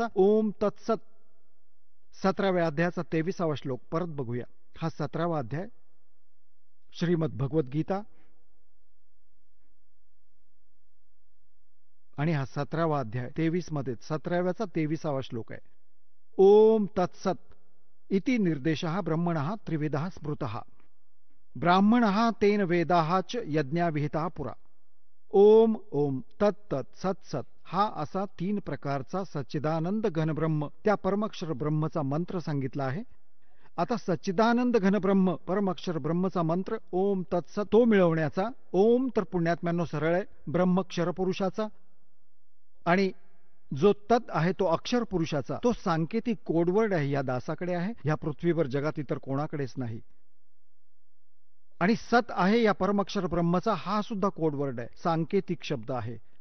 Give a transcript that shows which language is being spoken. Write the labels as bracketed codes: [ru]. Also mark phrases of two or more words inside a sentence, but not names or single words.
[sa] ओम तत्सत. [mr] 17व्या अध्यायाचा 23वा श्लोक परत बघूया. हा 17वा अध्याय श्रीमद भगवद्गीता आणि हा 17वा अध्याय 23 मध्ये 17व्याचा 23वा श्लोक आहे. [sa] ओम तत्सत इति निर्देशः ब्रह्मणः त्रिविधः स्मृतः ब्राह्मणः तेन वेदाः च यज्ञाविहितः पुरा. [mr] ओम ओम तत् सत सत हा असा 3 प्रकारचा सच्चिदानंद घनब्रह्म, त्या परमअक्षर ब्रह्मचा मंत्र सांगितला आहे. आता सच्चिदानंद घनब्रह्म परमअक्षर ब्रह्मचा मंत्र [sa] ओम तत्सत [mr] तो मिळवण्याचा. ओम तर पुण्यात्म्यांनो सरळ आहे, ब्रह्म क्षर पुरुषाचा, आणि जो तत् आहे तो अक्षर पुरुषाचा. तो सांकेतिक कोडवर्ड आहे, या दासाकडे आहे, या पृथ्वीवर जगात इतर कोणाकडेच नाही. आणि सत आहे या परमअक्षर ब्रह्मचा, हा सुद्धा कोडवर्ड आहे, सांकेतिक शब्द आहे.